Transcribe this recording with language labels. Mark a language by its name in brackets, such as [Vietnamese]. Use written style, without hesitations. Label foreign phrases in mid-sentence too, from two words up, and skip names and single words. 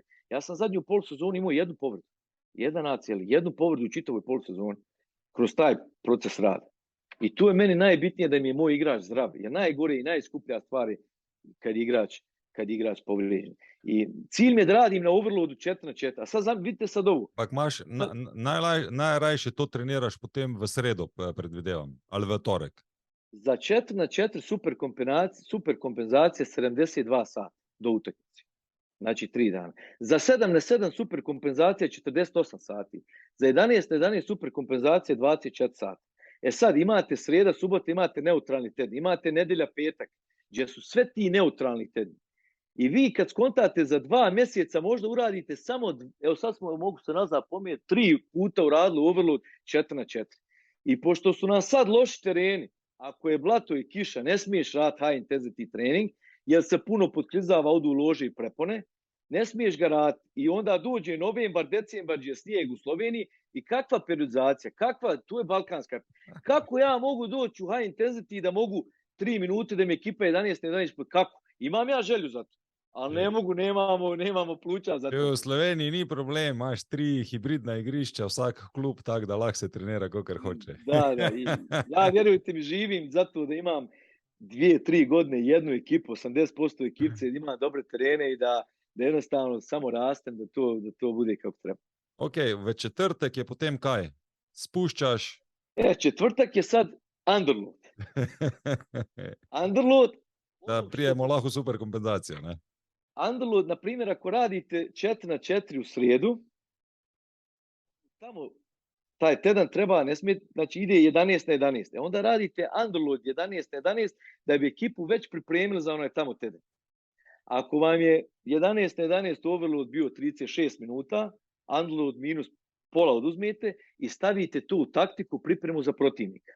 [Bosnian] Ja sam zadnju polusezonu imao jednu povredu. Jedan ACL, jednu povredu u čitavoj polusezoni. Kroz taj proces rada. I tu je meni najbitnije da mi je moj igrač zdrav. Jer najgore i najskuplja stvar je kad igrač povrijeđen. I cilj mi je da radim na overloadu 4-4. A sad vidite sad ovo. [Slovenian] Pak imaš, najrajše to treniraš potem v sredo, predvidevam, ali v torek. [Bosnian] Za 4-4 super kompenzacija 72 sata do utakmice. Znači 3 dana. Za 7-7 super kompenzacija 48 sati. Za 11-11 super kompenzacija 24 sata. Sad imate sreda, subota, imate neutralni teden. Imate nedelja, petak, gdje su sve ti neutralni tedni. I vi kad skontate za 2 mjeseca možda uradite samo, evo sad mogu se nazad pomijeti, 3 puta uradili overload 4-4. I pošto su nam sad loši tereni, ako je blato i kiša, ne smiješ raditi [English] high intensity [Bosnian] trening, jer se puno podklizava, odu u lože i prepone, ne smiješ ga raditi. I onda dođe novembar, decembar, gdje je snijeg u Sloveniji i kakva periodizacija, tu je balkanska. Kako ja mogu doći u [English] high intensity [Bosnian] da mogu 3 minute da mi ekipa 11, kako? Imam ja želju za to. Ali ne mogu, nemamo pluća za to. [Slovenian] V Sloveniji ni problem, imaš 3 hibridna igrišča, vsak klub tak, da lahko se trenira, kakor hoče. [Bosnian] Da. I ja, vjerujte mi, živim zato da imam 2-3 godine jednu ekipu, 80% ekipce, da imam dobre terene i da jednostavno samo rastem, da to bude kako treba. [Slovenian] Ok, v četrtek je potem kaj? Spuščaš? [Bosnian] Četvrtak je sad underload. Underload. [Slovenian] Da prijemo lahko super kompenzacijo, ne? [Bosnian] Underload, na primjer, ako radite 4-4 u srijedu, tamo taj tjedan treba, ne smije, znači ide 11-11. Onda radite underload 11-11 da bi ekipu već pripremili za onaj tamo tjedan. Ako vam je 11-11 overload bio 36 minuta, underload minus pola oduzmete i stavite tu taktiku pripremu za protivnika.